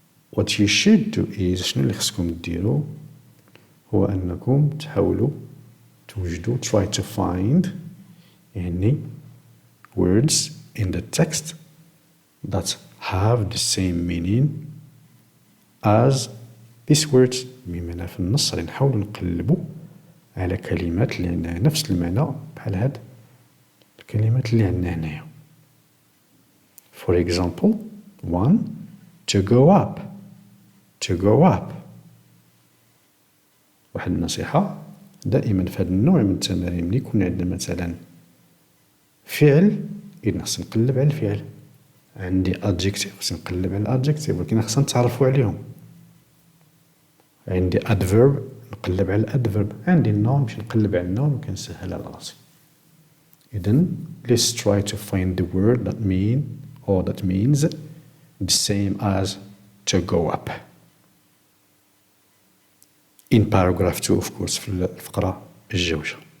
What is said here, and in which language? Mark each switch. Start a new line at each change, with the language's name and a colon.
English: What you should do is
Arabic: شنو اللي خصكم ديروا هو أنكم تحاولوا توجدوا
English: try to find
Arabic: يعني
English: words in the text that have the same meaning as these words.
Arabic: بمعنى في النص غادي نحاولوا نقلبوا على كلمات اللي عندها نفس المعنى بحال هاد الكلمات اللي عندنا هنايا.
English: For example 1 to go up. to go up.
Arabic: واحد النصيحة دائما في هذا النوع من التمارين ملي يكون عندنا مثلا فعل إذن خصنا نقلب على الفعل. عندي adjective خصنا نقلب على adjective ولكن خصنا نتعرفوا عليهم. عندي adverb نقلب على adverb. عندي noun باش نقلب على noun وكنسهل على راسي. إذن
English: let's try to find the word that means the same as to go up. In paragraph 2 of course
Arabic: في الفقرة الجوجة.